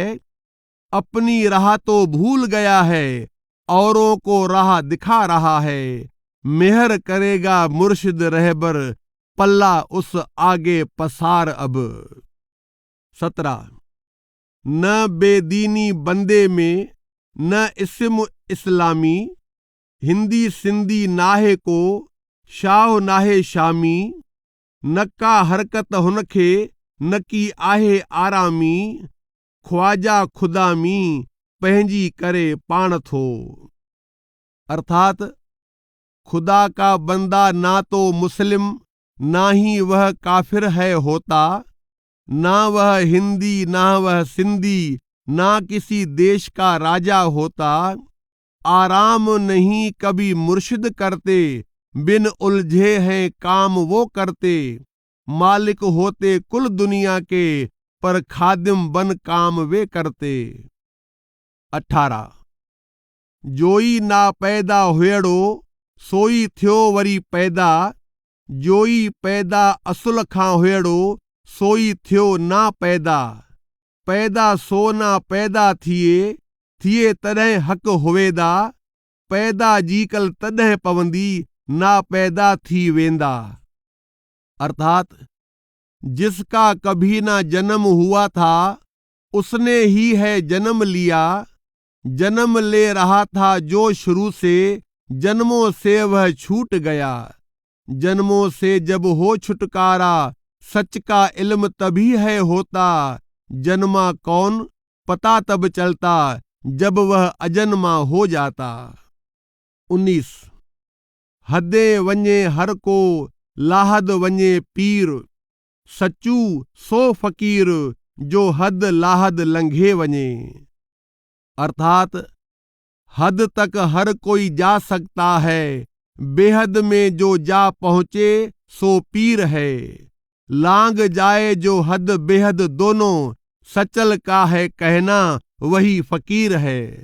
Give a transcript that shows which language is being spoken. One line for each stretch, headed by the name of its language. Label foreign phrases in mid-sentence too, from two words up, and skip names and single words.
Hindi: अपनी राह तो भूल गया है, औरों को राह दिखा रहा है। मेहर करेगा मुर्शिद रहबर, पल्ला उस आगे पसार अब।
Sindhi: 17 न बेदीनी बंदे में, न इस्म इस्लामी। हिंदी सिंधी नाहे को, शाह नाहे शामी। नका हरकत हुनखे, न की आहे आरामी। ख्वाजा खुदामी, पंहिंजी करे पाण थो।
Hindi: अर्थात खुदा का बंदा ना तो मुस्लिम, ना ही वह काफिर है होता। ना वह हिंदी ना वह सिंधी, ना किसी देश का राजा होता। आराम नहीं कभी मुर्शिद करते, बिन उलझे हैं काम वो करते। मालिक होते कुल दुनिया के, पर खादिम बन काम वे करते।
Sindhi: 18 जोई ना पैदा हुएड़ो, सोई थियो वरी पैदा। जोई पैदा असुल खां हुएड़ो, सोई थियो ना पैदा। पैदा सो ना पैदा थिए तॾहिं हक़ हुवेदा। पैदा जीकल तॾहिं पवंदी, ना पैदा थी वेंदा।
Hindi: अर्थात जिसका कभी ना जन्म हुआ था, उसने ही है जन्म लिया। जन्म ले रहा था जो शुरू से, जन्मों से वह छूट गया। जन्मों से जब हो छुटकारा, सच का इल्म तभी है होता। जन्मा कौन पता तब चलता, जब वह अजन्मा हो जाता।
Sindhi: 19 हदे वञे हर को, लाहद वञे पीर। सचू सो फकीर, जो हद लाहद लंघे वञे।
Hindi: अर्थात हद तक हर कोई जा सकता है, बेहद में जो जा पहुंचे सो पीर है। लांग जाए जो हद बेहद दोनों, सचल का है कहना वही फकीर है।